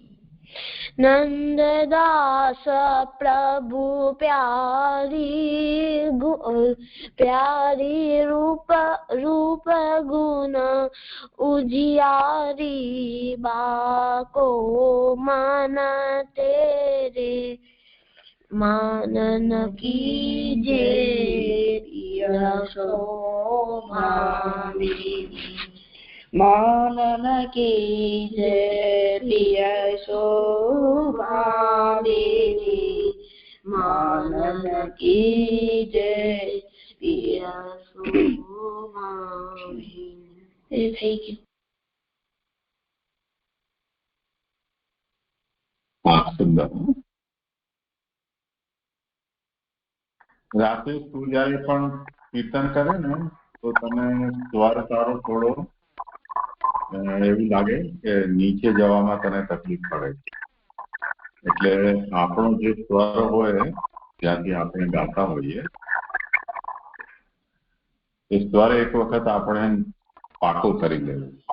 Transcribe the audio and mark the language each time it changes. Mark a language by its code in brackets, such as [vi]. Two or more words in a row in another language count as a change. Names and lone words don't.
[bra] नंददास प्रभु प्यारी रूप गुण उजियारी बाको मन तेरे मानन कीजे पियसो भामिनी मानन कीजे पियसो भामिनी मानन कीजे पियसो भामिनी। [en] Thank you. [gu] રાતે તું જયારે પણ કીર્તન કરે ને તો તને સ્વર તારો થોડો એવું લાગે કે નીચે જવામાં તને તકલીફ પડે એટલે આપણો જે સ્વર હોય ત્યાંથી આપણે ગાતા હોઈએ એ સ્વર એક વખત આપણે પાકો કરી લેવો